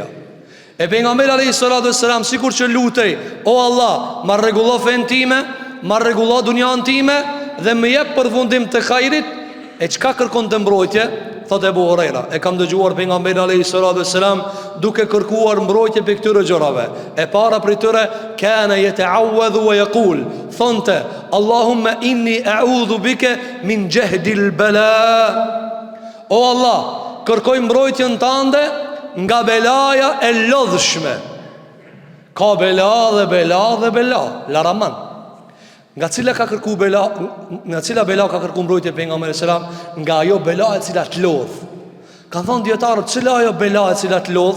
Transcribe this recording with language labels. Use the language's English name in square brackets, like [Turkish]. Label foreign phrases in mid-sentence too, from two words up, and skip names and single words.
[Albanian] E pejgamberi [Arabic] عليه الصلاة والسلام [Albanian] sikur që lutej, o Allah, ma rregullo fen time, ma rregullo dunjan time dhe më jep përfundim të hajrit. E çka kërkon të mbrojtje? Thot Ebu Hurajra, e kam dëgjuar pejgamberin [Arabic] عليه الصلاة والسلام [Albanian] duke kërkuar mbrojtje për këtyre gjërave. E para prej tyre [Arabic] كان يتعوذ ويقول, [Albanian] thonte [Arabic] اللهم إني أعوذ بك من جهد البلاء. [Albanian] O Allah, kërkoj mbrojtjen tënde nga belaja e lodhshme. Ka bela dhe bela, laraman. Nga cila bela ka kërku mbrojtje pejgamberi selam? Nga ajo bela e cila të lodh. Kan thonë dietarët, cila ajo bela e cila të lodh?